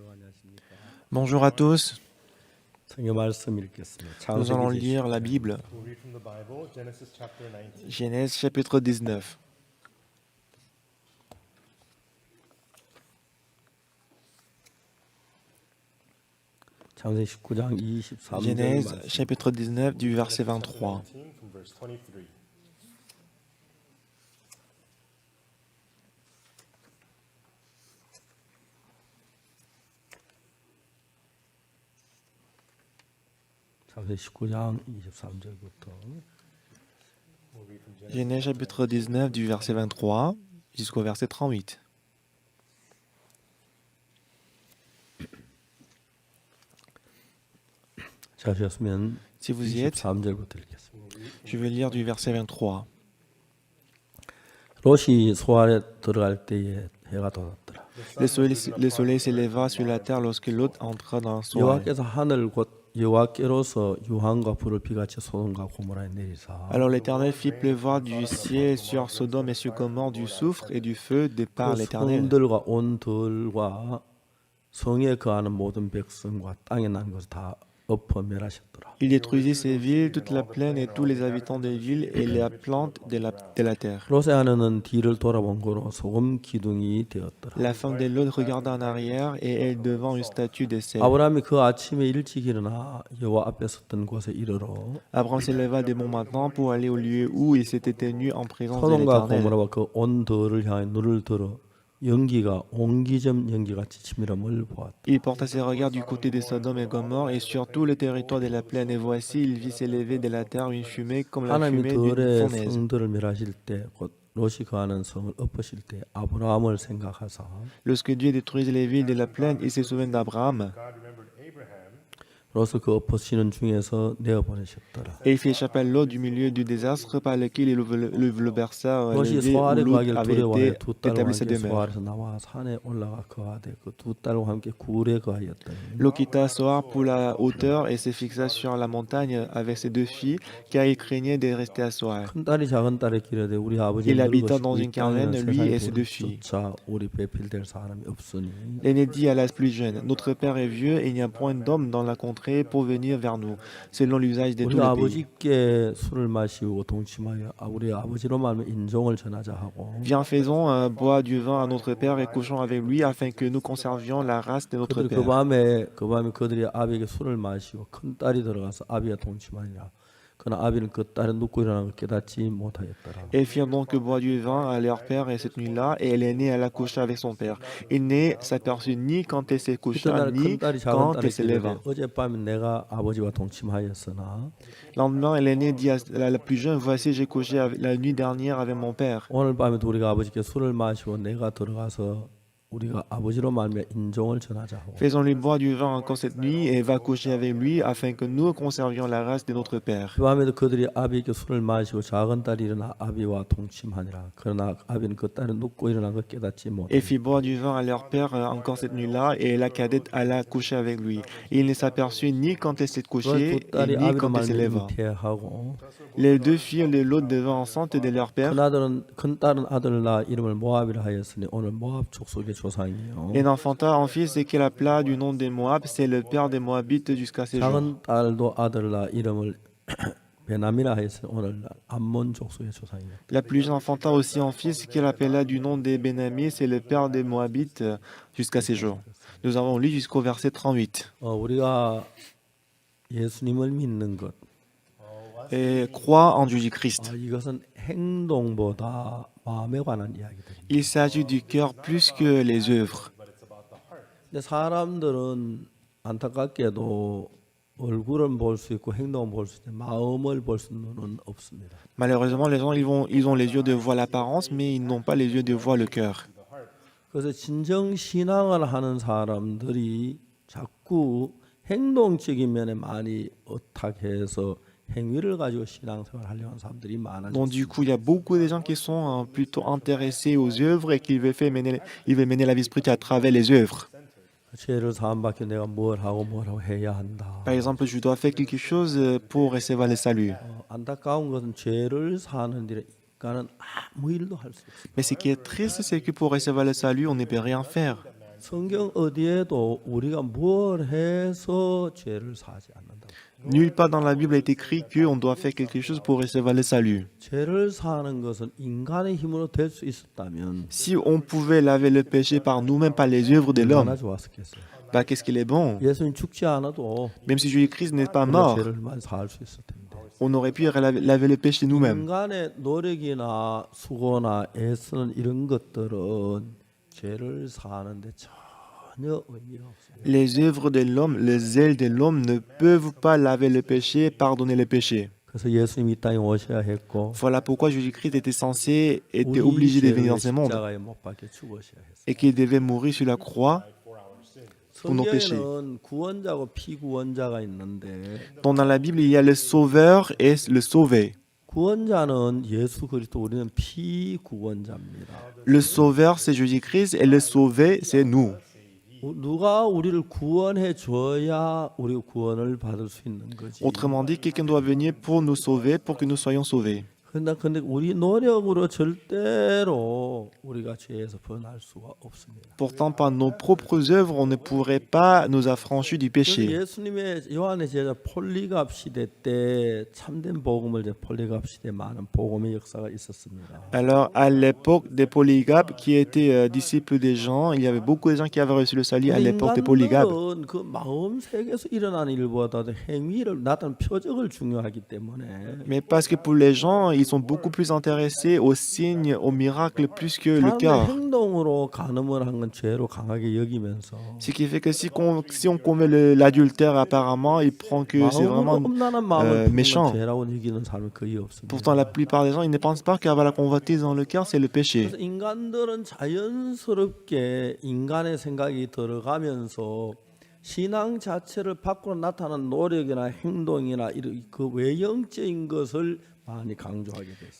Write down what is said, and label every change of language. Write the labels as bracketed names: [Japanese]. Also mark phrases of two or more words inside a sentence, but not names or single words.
[French] Bonjour à tous. [Korean] 성경 말씀 읽겠습니다. [French] Nous allons [Korean] 창세기 [French] lire la Bible. [English] We'll read from the Bible, Genesis chapter 19. [French] Genèse chapitre 19. [Korean] 창세기 19장 23절 [French] Genèse [Korean] 말씀. [French] chapitre 19 du verset 23. [English] 19 from verse 23. [Korean] 창세기 19장 23절부터 [English] We'll read from Genesis. [French] Genèse chapitre 19 du verset 23 jusqu'au verset 38. [Korean] 자셨으면 [French] Si vous y êtes, [Korean] 23절부터 읽겠습니다. [French] je vais lire du verset 23. [Korean] 롯이 소알에 들어갈 때에 해가 돋았더라. [French] Le soleil s'éleva sur la terre lorsque Lot entra dans son [Korean] 여호와께서 하늘 곧 여호와께로서 유황과 불을 비같이 소돔과 고모라에 내리사 [French] Alors l'Éternel fit pleuvoir du ciel sur Sodome et sur Gomorrhe du soufre et du feu de par [Korean] 그 [French] l'Éternel. [Korean] 성들과 온 들과 성에 거하는 모든 백성과 땅에 난 것을 다 엎어 멸하셨더라. [French] Il détruisit ces villes, toute la plaine et tous les habitants des villes et la plante de la terre. [Korean] 롯의 아내는 뒤를 돌아본 거로 소금 기둥이 되었더라. [French] La femme de Lot regarda en arrière et elle devant une statue de sel. [Korean] 아브라함이 그 아침에 일찍 일어나 여호와 앞에 섰던 곳에 이르러 [French] Abraham s'éleva de bon matin pour aller au lieu où il s'était tenu en présence de [Korean] 소돔과 [French] l'Éternel. [Korean] 고모라와 그 온 들을 향해 눈을 들어 연기가 옹기점 연기같이 치밀함을 보았다. [French] Il porta ses regards du côté de Sodome et Gomorrhe et sur tout le territoire de la plaine. Et voici, il vit s'élever de la terre une fumée comme la [Korean] 하나님이 [French] fumée d'une [Korean] 들의 [French] fournaise. [Korean] 성들을 멸하실 때 곧 롯이 거하는 성을 엎으실 때 아브라함을 생각하사 [French] Lorsque Dieu détruisit les villes de la plaine, il se souvient d'Abraham. [English] God remembered Abraham, [Korean] 롯을 그 엎으시는 중에서 내어보내셨더라. [French] Et il fit échapper à Lot du milieu du désastre par lequel il le berça [Korean] 롯이 [French] levé où [Korean] 소알에 [French] Lot [Korean] 거하기를 [French] avait [Korean] 두려워하여 [French] été [Korean] 두 딸과 [French] établi sa [Korean] 함께 [French] demeure. [Korean] 소알에서 나와 산에 올라가 거하되 그 두 딸과 함께 굴에 거하였더니 [French] Lot quitta Soar pour la hauteur et se fixa sur la montagne avec ses deux filles, car il craignait de rester à Soar. [Korean] 큰 딸이 작은 딸에 기르되 우리 아버지 [French] Il habita [Korean] 늙으시고 [French] dans [Korean] 이 [French] une caravane, [Korean] 땅에는 [French] lui [Korean] 세상에 [French] et ses deux filles. [Korean] 자 우리 배필될 사람이 없으니 [French] L'aîné dit à la plus jeune, notre père est vieux et il n'y a point d'homme dans la contrée pour venir vers nous, selon l'usage de tous [Korean] 우리가 [French] les pays. [Korean] 아버지께 술을 마시고 동침하여 우리 아버지로 말하면 인종을 전하자 하고 [French] Viens, faisons boire du vin à notre père et couchons avec lui afin que nous conservions la race de notre [Korean] 그들이 [French] père. [Korean] 그 밤에 그들이 아비에게 술을 마시고 큰 딸이 들어가서 아비와 동침하니라. 그러나 아비는 그 딸이 눕고 일어나는 걸 깨닫지 못하였더라. [French] Elles firent donc boire du vin à leur père et cette nuit-là, et l'aînée alla coucher avec son père. Il ne s'aperçut ni quand elle s'est couchée, [Korean] 이튿날 [French] ni [Korean] 큰 딸이 작은 [French] quand [Korean] 딸에게 [French] elle se leva. [Korean] 이르되 어젯밤에 내가 아버지와 동침하였으나 [French] Lendemain, l'aîné dit à la plus jeune, voici, j'ai couché la nuit dernière avec mon père. [Korean] 오늘 밤에도 우리가 아버지께 술을 마시고 내가 들어가서 우리가 아버지로 말미암아 인종을 전하자 하고 [French] Faisons-lui boire du vin encore cette nuit et va coucher avec lui afin que nous conservions la race de notre père. [Korean] 그 밤에도 그들이 아비에게 술을 마시고 작은 딸이 일어나 아비와 동침하니라. 그러나 아비는 그 딸이 눕고 일어난 걸 깨닫지 [French] Et [Korean] 못하니 [French] fit boire du vin à leur père encore cette nuit-là, et la cadette alla coucher avec lui. Il ne s'aperçut ni quand elle s'est [Korean] 그 [French] couchée, [Korean] 두 딸이 [French] ni [Korean] 아비로 [French] quand elle se [Korean] 말미암아 [French] leva. [Korean] 잉태하고 [French] Les deux filles de l'autre devint enceintes de leur père. [Korean] 큰 딸은 아들을 낳아 이름을 모압이라 하였으니 오늘 모압 족속의 조상이요. [French] Et enfanta un fils qu'elle appela du nom de Moab, c'est le père des Moabites jusqu'à ces jours. [Korean] 작은 딸도 아들을 낳아 이름을 베남이라 하였으니 오늘 암몬 족속의 조상이요. [French] La plus jeune enfanta aussi un fils qu'elle appela du nom de Benami, c'est le père des Moabites jusqu'à ces jours. Nous avons lu jusqu'au verset 38. [Korean] 우리가 예수님을 믿는 것 [French] Et croit en Jésus-Christ. [Korean] 이것은 행동보다 마음에 관한 이야기들입니다. [French] Il s'agit du cœur plus que les œuvres. [Korean] 근데 사람들은 안타깝게도 얼굴은 볼 수 있고 행동은 볼 수 있는데 마음을 볼 수는 없습니다. [French] Malheureusement, les gens, ils ont les yeux de voir l'apparence, mais ils n'ont pas les yeux de voir le cœur. [Korean] 그래서 진정 신앙을 하는 사람들이 자꾸 행동적인 면에 많이 어탁해서 행위를 가지고 신앙생활을 하려는 사람들이 [French] Donc [Korean] 많아졌습니다. [French] du coup, il y a beaucoup de gens qui sont plutôt intéressés aux œuvres et qui veulent mener la vie spirituelle à travers les œuvres. [Korean] 죄를 사함받기 내가 뭘 하고 해야 한다. [French] Par exemple, je dois faire quelque chose pour recevoir le salut. [Korean] 안타까운 것은 죄를 사는 일에 인간은 아무 일도 할 수 없습니다. [French] Mais ce qui est triste, c'est que pour recevoir le salut, on ne peut rien faire. [Korean] 성경 어디에도 우리가 뭘 해서 죄를 사지 않는다. [French] Nulle part dans la Bible est écrit qu'on doit faire quelque chose pour recevoir le salut. [Korean] 죄를 사는 것은 인간의 힘으로 될 수 있었다면 [French] Si on pouvait laver le péché par nous-mêmes, par les œuvres de [Korean] 얼마나 [French] l'homme, [Korean] 좋았었겠어요. [French] bah qu'est-ce qu'il est bon. [Korean] 예수님 죽지 않아도 [French] Même si Jésus-Christ n'est pas [Korean] 우리가 [French] mort, [Korean] 죄를 많이 살 수 있을 텐데. [French] on aurait pu laver le péché nous-mêmes. [Korean] 인간의 노력이나 수고나 애쓰는 이런 것들은 죄를 사는데 전혀 의미가 없습니다. [French] Les œuvres de l'homme, le zèle de l'homme ne peuvent pas laver le péché, pardonner le péché. [Korean] 그래서 예수님이 이 땅에 오셔야 했고 [French] Voilà pourquoi Jésus-Christ était [Korean] 우리 [French] obligé de venir [Korean] 죄를 [French] dans ce monde [Korean] 십자가에 못 박혀 죽으셔야 했어요. [French] et qu'il devait mourir sur la croix pour nos péchés. [Korean] 성경에는 구원자고 피구원자가 있는데 [French] Donc dans la Bible, il y a le sauveur et le sauvé. [Korean] 구원자는 예수 그리스도, 우리는 피구원자입니다. [French] Le sauveur, c'est Jésus-Christ et le sauvé, c'est nous. [Korean] 누가 우리를 구원해 줘야 우리가 구원을 받을 수 있는 거지. [French] Autrement dit, quelqu'un doit venir pour nous sauver, pour que nous soyons sauvés. [Korean] 근데 우리 노력으로 절대로 우리가 죄에서 벗어날 수가 없습니다. [French] Pourtant, par nos propres œuvres, on ne pourrait pas nous affranchir du [Korean] 그래서 [French] péché. [Korean] 예수님의 요한의 제자 폴리갑 시대 때 참된 복음을 이제 폴리갑 시대 많은 복음의 역사가 있었습니다. [French] Alors, à l'époque des Polygabes, qui étaient disciples des gens, il y avait beaucoup de gens qui avaient reçu le salut à l'époque des Polygabes. [Korean] 인간들은 그 마음 세계에서 일어나는 일보다도 행위를 나타내는 표적을 중요하기 때문에 [French] Mais parce que pour les gens, ils sont beaucoup plus intéressés aux signes, aux miracles, plus que le [Korean] 사람의 [French] cœur. [Korean] 행동으로 간음을 한 건 죄로 강하게 여기면서 [French] Ce qui fait que si on commet l'adultère, apparemment, il prend que c'est [Korean] 마음으로 [French] vraiment [Korean] 음란한 마음을 [French] méchant. [Korean] 품으면 죄라고 여기는 사람이 거의 없습니다. [French] Pourtant, la plupart des gens, ils ne pensent pas qu'avoir la convoitise dans le cœur, c'est le péché. [Korean] 그래서 인간들은 자연스럽게 인간의 생각이 들어가면서 신앙 자체를 밖으로 나타나는 노력이나 행동이나 이런 그 외형적인 것을 많이 강조하게 됐습니다.